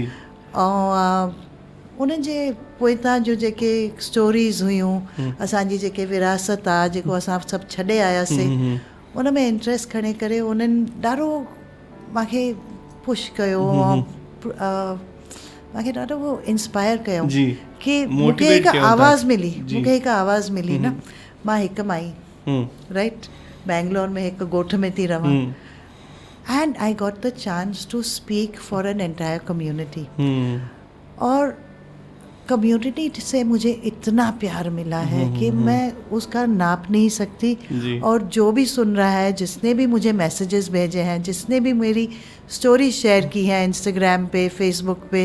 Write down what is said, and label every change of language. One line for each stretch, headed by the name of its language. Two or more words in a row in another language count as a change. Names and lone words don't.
Sindhi: ऐं उन्हनि जे पोइतां जो जेके स्टोरीज़ हुयूं, असांजी जेके विरासत आहे जेको असां सभु छॾे आयासीं, उन में इंट्रस्ट खणी करे उन्हनि ॾाढो मूंखे पुश कयो ऐं मूंखे ॾाढो उहो इंस्पायर कयो कि मूंखे हिकु आवाज़ मिली, मूंखे हिकु आवाज़ मिली न। मां हिकु
English: my right
Sindhi: बैंगलोर में हिकु ॻोठ में थी रहां
English: and I got the chance to speak for an entire community.
Urdu: اور کمیونٹی سے مجھے اتنا پیار ملا ہے کہ میں اس کا ناپ نہیں سکتی. اور جو بھی سن رہا ہے، جس نے بھی مجھے میسجز بھیجے ہیں، جس نے بھی میری اسٹوری شیئر کی ہے انسٹاگرام پہ، فیس بک پہ,